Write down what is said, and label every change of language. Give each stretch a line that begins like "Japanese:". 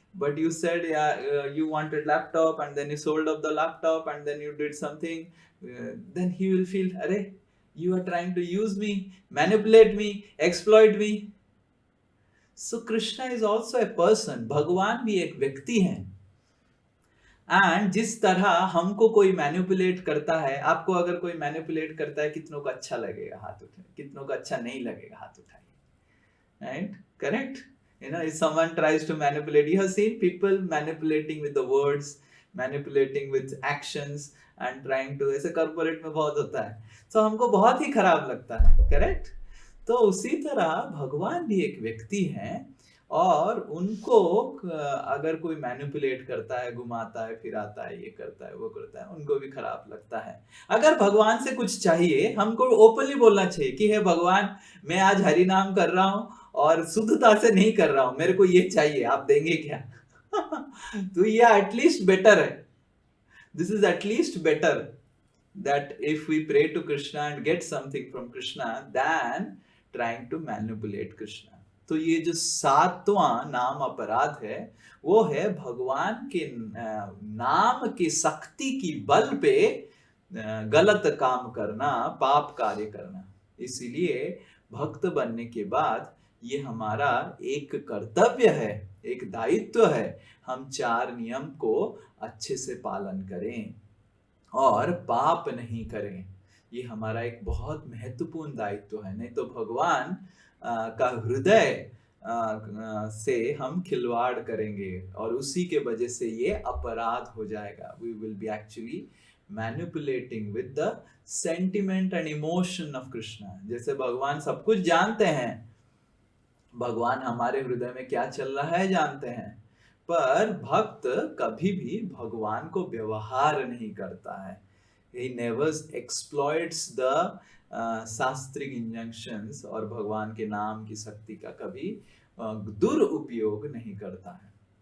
English: But you said you wanted laptop and then you sold off the laptop and then you did something. Then he will feel, Arey, you are trying to use me, manipulate me, exploit me. So Krishna is also a person.
Hindi: भगवान भी एक व्यक्ति है। And जिस तरह हमको कोई manipulate करता है, आपको अगर कोई मैनिपुलेट करता है, कितनों को अच्छा लगेगा हाथ उठाए, कितनों को अच्छा नहीं लगेगा हाथ उठाए, right? Correct?
English: You know, if someone tries to manipulate, you have seen people manipulating with the words, manipulating with actions and trying to,
Hindi: ऐसे कॉर्पोरेट में बहुत होता है, तो हमको बहुत ही खराब लगता है, करेक्ट? तो उसी तरह भगवान भी एक व्यक्ति है और उनको अगर कोई मैनिपुलेट करता है, घुमाता है, फिराता है, ये करता है, वो करता है, उनको भी खराब लगता है। अगर भगवान से कुछ चाहिए, हमको ओपनली बोलना चाहिए कि हे भगवान, मैं आज हरि नाम कर रहा हूँ और शुद्धता से नहीं कर रहा हूँ, मेरे को ये चाहिए, आप देंगे क्या? तो ये एटलीस्ट बेटर है।
English: This is at least better that if we pray to Krishna and get something from Krishna than trying to manipulate Krishna.
Hindi: तो ये जो सातवां नाम अपराध है, वो है भगवान के नाम की शक्ति की बल पे गलत काम करना, पाप कार्य करना। इसीलिए भक्त बनने के बाद ये हमारा एक कर्तव्य है, एक दायित्व है, हम 4 नियम को अच्छे से पालन करें और पाप नहीं करें। ये हमारा एक बहुत महत्वपूर्ण दायित्व है, नहीं तो भगवान का हृदय से हम खिलवाड़ करेंगे और उसी के वजह से ये अपराध हो जाएगा।
English: We will be actually manipulating with the sentiment and emotion of Krishna।
Hindi: जैसे भगवान सब कुछ जानते हैं, भगवान हमारे हृदय में क्या चल रहा है जानते हैं, पर भक्त कभी भी भगवान को व्यवहार नहीं करता है।
English: He never exploits the
Hindi: शास्त्रिक injunctions और भगवान के नाम की शक्ति का कभी दुरुपयोग नहीं करता है।